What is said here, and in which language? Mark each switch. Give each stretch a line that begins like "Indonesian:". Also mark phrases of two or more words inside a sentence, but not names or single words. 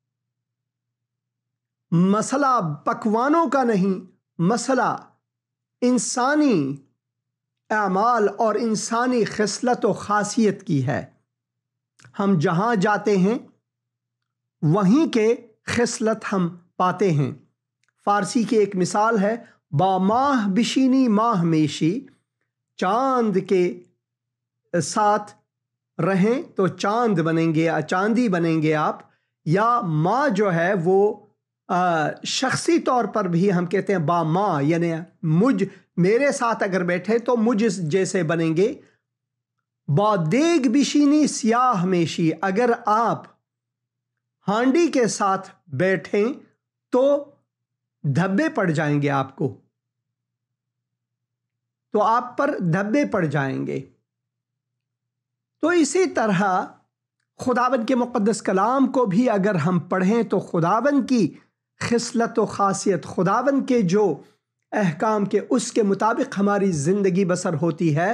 Urdu: مسئلہ پکوانوں کا نہیں، مسئلہ انسانی اعمال اور انسانی خصلت و خاصیت کی ہے۔ ہم جہاں جاتے ہیں وہیں کے خصلت ہم پاتے ہیں۔ فارسی کی ایک مثال ہے،
Persian: با ماہ بشینی ماہ میشی،
Urdu: چاند کے ساتھ رہیں تو چاند بنیں گے، چاندی بنیں گے آپ۔ یا ماں جو ہے وہ شخصی طور پر بھی ہم کہتے ہیں با ماں، یعنی میرے ساتھ اگر بیٹھے تو مجھ جیسے بنیں گے۔
Persian: با دیگ بشینی سیاہ میشی،
Urdu: اگر آپ ہانڈی کے ساتھ بیٹھیں تو دھبے پڑ جائیں گے، آپ کو تو آپ پر دھبے پڑ جائیں گے۔ تو اسی طرح خداوند کے مقدس کلام کو بھی اگر ہم پڑھیں تو خداوند کی خصلت و خاصیت، خداوند کے جو احکام کے اس کے مطابق ہماری زندگی بسر ہوتی ہے۔